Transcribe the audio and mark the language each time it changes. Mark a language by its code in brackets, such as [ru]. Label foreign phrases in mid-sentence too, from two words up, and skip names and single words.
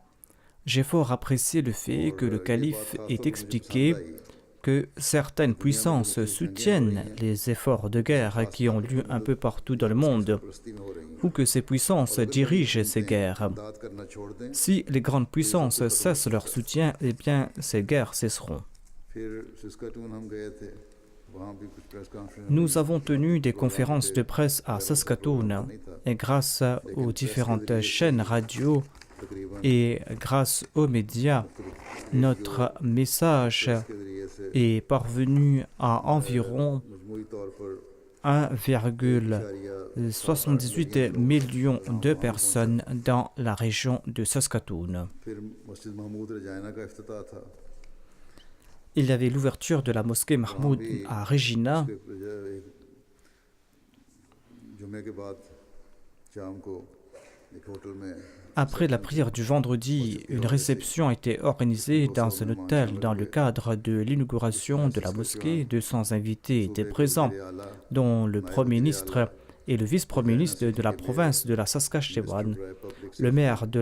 [fr] J'ai fort apprécié le fait que le calife ait expliqué que certaines puissances soutiennent les efforts de guerre qui ont lieu un peu partout dans le monde, ou que ces puissances dirigent ces guerres. Si les grandes puissances cessent leur soutien, eh bien ces guerres cesseront. » [ur] وہاں بھی کچھ [en] press conference [fr] Nous avons tenu des conférences de presse à Saskatoon et grâce aux différentes chaînes radio [ur] तकरीबन [fr] et grâce aux médias, notre message [ur] کے ذریعے سے [fr] est parvenu à environ [ur] مجموعی طور پر [fr] 1,78 million de personnes dans la région de Saskatoon. [ur] پھر مسجد محمود رجاینا کا افتتاح تھا [fr] Il y avait l'ouverture de la mosquée Mahmoud à Regina. [ur] جمعے کے بعد شام کو ایک ہوٹل میں [fr] Après la prière du vendredi, une réception a été organisée dans un hôtel dans le cadre de l'inauguration de la mosquée. 200 invités étaient présents, dont le Premier ministre et le vice-premier ministre de la province de la Saskatchewan, le maire de